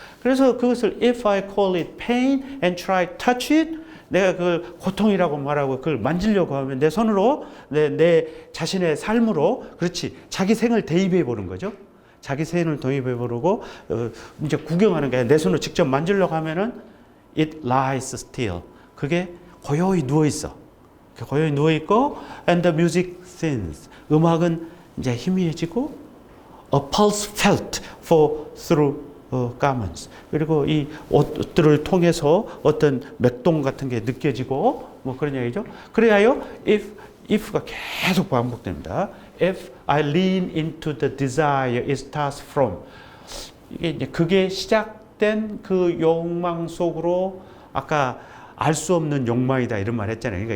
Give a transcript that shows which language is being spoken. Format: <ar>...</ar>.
<ko>그래서 그것을</ko> <en>if I call it pain and try to touch it,</en> <ko>내가 그걸 고통이라고 말하고 그걸 만지려고 하면 내 손으로 내 자신의 삶으로 그렇지 자기 생을 대입해 보는 거죠. 자기 세인을 도입해 보려고 이제 구경하는 거야. 내 손으로 직접 만지려고 하면은</ko> <en>it lies still.</en> <ko>그게 고요히 누워 있어. 고요히 누워 있고</ko> <en>and the music thins.</en> <ko>음악은 이제 희미해지고</ko> <en>a pulse felt for through garments.</en> <ko>그리고 이 옷들을 통해서 어떤 맥동 같은 게 느껴지고 뭐 그런 얘기죠. 그래야요. if가 계속 반복됩니다.</ko> <en>If I lean into the desire, it starts from.</en> <ko>이게 이제 그게 시작된 그 욕망 속으로 아까 알 수 없는 욕망이다 이런 말 했잖아요.</ko>